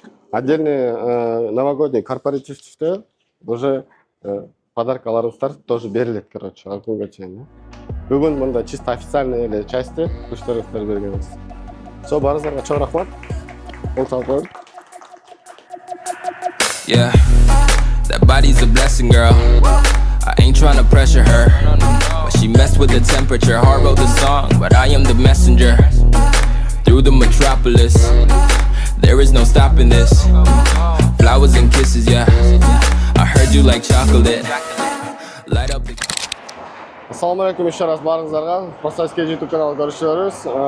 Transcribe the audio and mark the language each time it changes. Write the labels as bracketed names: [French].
[Russian] Отдельный новогодний [Kyrgyz] корпоративте уже подаркаларыңыздар тоже берилет, короче, ал күнгө чейин. Бүгүн мында [Russian] чисто официальный [Kyrgyz] эле части күчтөрүңүздөр бергенбиз. Со, баарыңыздарга чоң рахмат. Кол салып коюңуз. [English] Yeah, that body's a blessing, girl. I ain't tryna pressure her, but she messed with the temperature. Heart wrote the song, but I am the messenger. Through the metropolis, there is no stopping this. Flowers and kisses, yeah. I heard you like chocolate. Light up the... [Kyrgyz] Assalamu alaikum [Russian] еще раз [Kyrgyz] барыңыздарга. Простайский YouTube каналы көрүшөбүз.